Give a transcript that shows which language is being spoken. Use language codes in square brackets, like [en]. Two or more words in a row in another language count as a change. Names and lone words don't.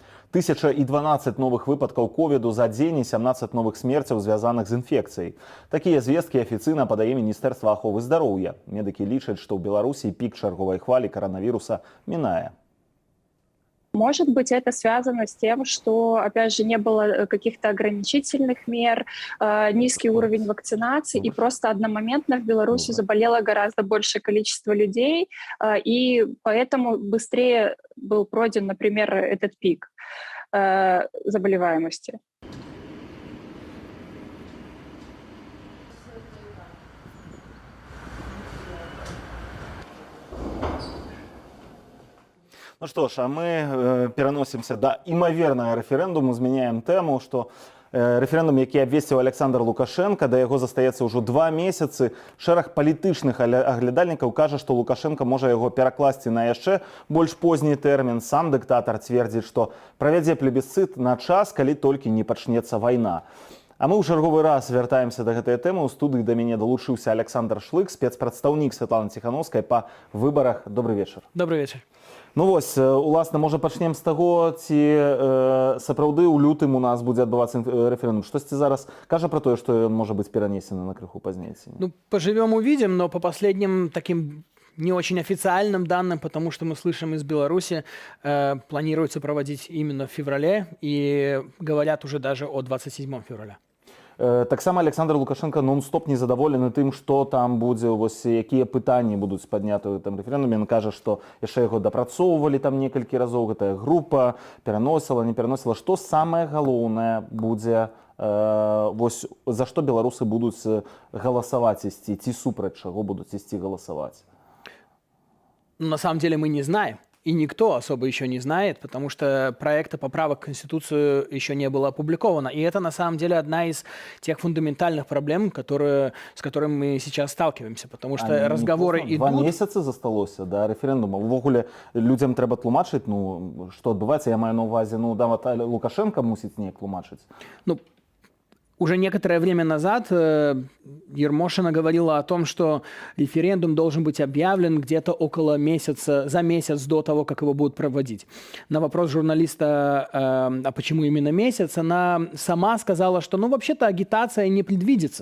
[be] 1012 новых выпадкаў ковіду за дзень і 17 новых смерцяў, звязаных з інфекцыяй. Такія звесткі афіцыйна падае Міністэрства аховы здароўя. Медыкі лічаць, што ў Беларусі пік чарговай хвалі коронавіруса мінае. [ru] Может быть, это связано с тем, что, опять же, не было каких-то ограничительных мер, низкий уровень вакцинации, и просто одномоментно в Беларуси заболело гораздо большее количество людей, и поэтому быстрее был пройден, например, этот пик заболеваемости. Ну что ж, а мы переносимся [be] до імавернага рэферэндуму, змяняем тэму, што рэферэндум, які абвесціў Александр Лукашенко, да яго застаецца ўжо 2 месяцы. Шэраг палітычных аглядальнікаў кажа, што Лукашенко можа яго перакласці на яшчэ больш позні тэрмін. Сам дыктатар цвердзіць, што правядзе плебісцыт на час, калі толькі не пачнецца вайна. А мы ў чарговы раз вяртаемся да гэтай тэмы. У студыі да мяне далучыўся Александр Шлык, спецпрадстаўнік Святланы Ціхановскай па выбарах. Добрый вечар. Добрый вечар. Ну вось, уласна, можа пачнем з таго, ці сапраўды ў лютым у нас будзе адбывацца рэферэндум. Штосьці зараз кажа пра тое, што ён можа быць перанесены на крыху пазней? [ru] Ну, поживем увидим, но по последним таким не очень официальным данным, потому что мы слышим из Беларуси, планируется проводить именно в феврале, и говорят уже даже о 27 февраля. [be] Таксама Александр Лукашенко нон-стоп незадаволены тым, што там будзе, вось якія пытанні будуць падняты ў гэтым рэферэндуме. Ён кажа, што яшчэ яго дапрацоўвалі там некалькі разоў, гэтая група пераносіла, не пераносіла. Што самае галоўнае будзе, вось за што беларусы будуць галасаваць ісці, ці супраць чаго будуць ісці галасаваць? [ru] На самом деле мы не знаем. И никто особо еще не знает, потому что проекта поправок в Конституцию еще не было опубликовано. И это на самом деле одна из тех фундаментальных проблем, с которыми мы сейчас сталкиваемся. Потому что разговоры идут... [be] 2 месяцы засталося до референдума. Увогуле людям треба тлумачыць, ну, што адбываецца. Я маю на увазе, ну, нават Лукашенко мусіць неяк тлумачыць. [ru] Ну, уже некоторое время назад Ермошина говорила о том, что референдум должен быть объявлен где-то около месяца, за месяц до того, как его будут проводить. На вопрос журналиста, а почему именно месяц, она сама сказала, что, ну, вообще-то агитация не предвидится.